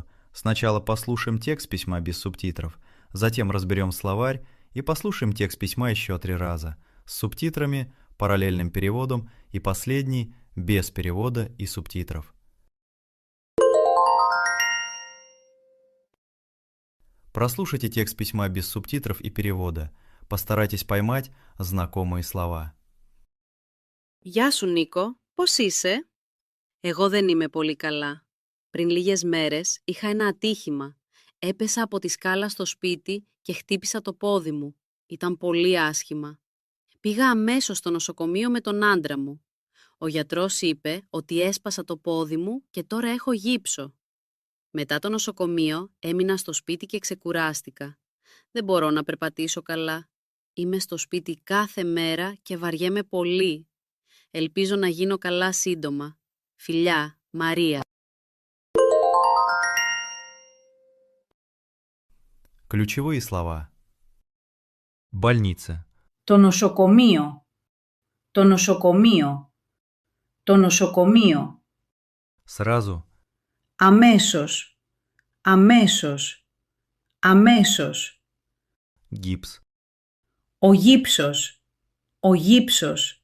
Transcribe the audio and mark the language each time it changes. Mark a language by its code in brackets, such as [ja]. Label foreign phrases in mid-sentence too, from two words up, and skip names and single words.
[ru] Сначала послушаем текст письма без субтитров, затем разберем словарь и послушаем текст письма еще 3 раза, с субтитрами, параллельным переводом и последний без перевода и субтитров. Прослушайте текст письма без субтитров и перевода. Постарайтесь поймать знакомые слова. [el] Γεια σου Νίκο, πώς είσαι? Εγώ δεν είμαι πολύ καλά. Πριν λίγες μέρες είχα ένα ατύχημα. Έπεσα από τη σκάλα στο σπίτι και χτύπησα το πόδι μου. Ήταν πολύ άσχημα. Πήγα αμέσως στο νοσοκομείο με τον άντρα μου. Ο γιατρός είπε ότι έσπασα το πόδι μου και τώρα έχω γύψο. Μετά το νοσοκομείο έμεινα στο σπίτι και ξεκουράστηκα. Δεν μπορώ να περπατήσω καλά. Είμαι στο σπίτι κάθε μέρα και βαριέμαι πολύ. Ελπίζω να γίνω καλά σύντομα. Φιλιά, Μαρία. [ru] Ключевые слова. Больница. [el] Το νοσοκομείο. Το νοσοκομείο. Το νοσοκομείο. [ru] Сразу. [el] Αμέσως. Αμέσως. Αμέσως. [ru] Гипс. [el] Ο γύψος. Ο γύψος.